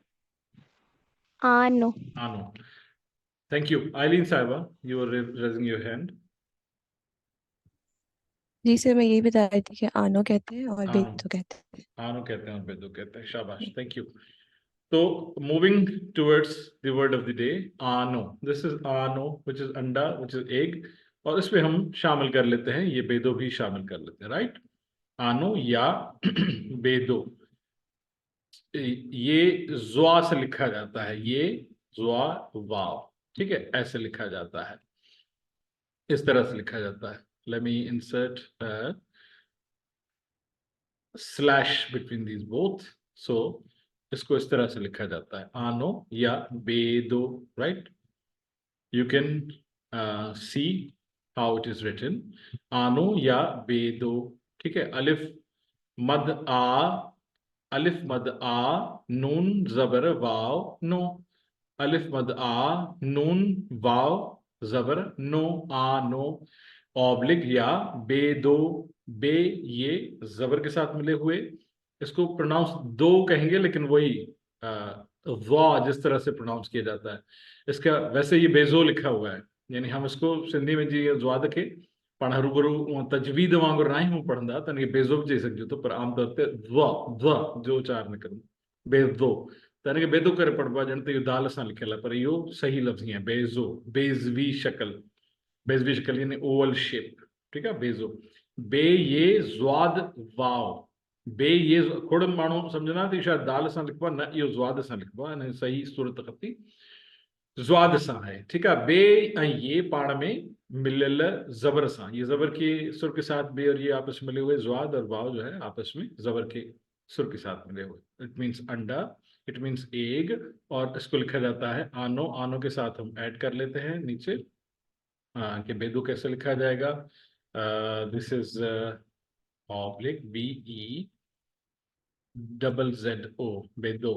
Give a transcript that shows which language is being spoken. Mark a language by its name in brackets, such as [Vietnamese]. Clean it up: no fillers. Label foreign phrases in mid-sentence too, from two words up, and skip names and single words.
[Hindi] आनो. [English] आनो. thank you. आइलीन साहिबा, you are raising your hand. [Hindi] जी सर, मैं यही बता रही थी कि आनो कहते हैं और आनो. बेदो कहते हैं. आनो कहते हैं और बेदो कहते हैं. [English] शाबाश, thank you. so moving towards the word of the day, आनो. this is [Hindi] आनो [English] which is [Hindi] अंडा, [English] which is egg, [Hindi] और इसमें हम शामिल कर लेते हैं ये बेदो भी शामिल कर लेते हैं, राइट. आनो या बेदो, ये जुआ से लिखा जाता है, ये जुआ वाव, ठीक है, ऐसे लिखा जाता है, इस तरह से लिखा जाता है. [English] let me insert slash between these both. [Hindi] सो इसको इस तरह से लिखा जाता है, आनो या बेदो, राइट. [English] you can see how it is written, [Hindi] आनो या बेदो, ठीक है. अलिफ मद आ, अलिफ मद आ, नून जबर वाव नो, अलिफ मद आ, नून वाव जबर नो, आनो. ऑब्लिक या बेदो, बे ये जबर के साथ मिले हुए, इसको प्रोनाउंस दो कहेंगे, लेकिन वही वा जिस तरह से प्रोनाउंस किया जाता है, इसका वैसे ये बेजो लिखा हुआ है, यानी हम इसको सिंधी में [Sindhi] जी ज्वाद खे पाण रूबरू तजवीद वांगुरु ना आहियूं पढ़ंदा त हिनखे बेज़ो बि चई सघिजे थो, पर आमतौर ते व जो उचार न करूं, बेज़ो, त हिनखे बेदो करे पढ़बो आहे, ॼण त इहो दाल सां लिखियल आहे, पर इहो सही लफ़्ज़ ई आहे, बेज़ो. बेज़वी शक्ल, बेज़वी शक्ल यानी [English] oval shape, [Sindhi] ठीक आहे. बेज़ो, बे ये ज़्वाद वाव, बे ये खोड़ माण्हू सम्झंदा त शायदि दाल सां लिखबो आहे, न, इहो ज़्वाद सां लिखबो आहे, ऐं सही सूरत ख़ती ज़्वाद सां है, [Hindi] ठीक है. [Sindhi] बे ऐं ये पाण में मिलियल जबर सां, [Hindi] ये जबर के सुर के साथ बे और ये आपस में मिले हुए, ज़्वाद और वाव जो है आपस में जबर के सुर के साथ मिले हुए. [English] it means [Hindi] अंडा, [English] it means egg, [Hindi] और इसको लिखा जाता है आनो. आनो के साथ हम ऐड कर लेते हैं नीचे कि बेदो कैसे लिखा जाएगा. [English] this is oblique B E ZZO, बेदो।